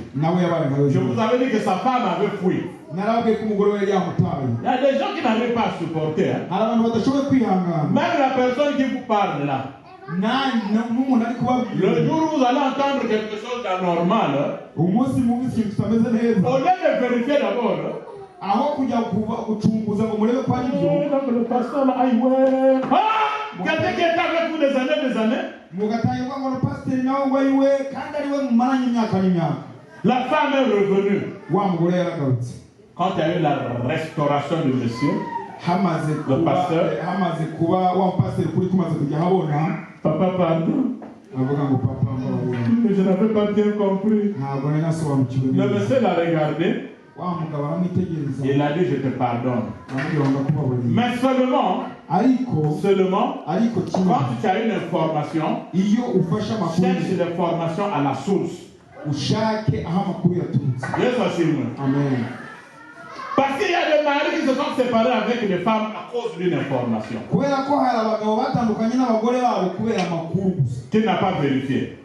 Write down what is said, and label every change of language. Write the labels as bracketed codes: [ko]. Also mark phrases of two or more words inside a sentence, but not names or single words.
[fr] Je vous avais dit que sa femme avait fui. Il y a des gens qui n'arrivent pas à supporter. Même la personne qui vous parle là. Le jour où vous allez entendre quelque chose d'anormal, au lieu de vérifier d'abord, [rw] aho kujya gucunguza ngo murebe ko ari byo. [fr] Donc le pasteur là, aïe ouais. Ah, quelqu'un qui est avec vous des années. [rw] Mugatangirwa ngo pasteur nawe wayiwe kandi ari we mumaranye imyaka n'imyaka. [fr] La femme est revenue. [rw] Wa mugore yaragarutse. [fr] Quand il y a eu la restauration de monsieur, le pasteur, [rw] hamaze kuba wa pasteur kuri kumaze kujya habona. [fr] Papa pardon. [rw] Avuga ngo papa mbabarira. [fr] Je n'avais pas bien compris. [rw] Ntabwo nari nasobanukiwe. [fr] Le monsieur l'a regardé. [rw] Wa mugabo aramwitegereza. [fr] Il a dit je te pardonne. Mais seulement, quand tu as une information, cherche l'information à la source. Amen. Parce qu'il y a des maris qui se sont séparés avec des femmes à cause d'une information qu'il n'a pas vérifiée.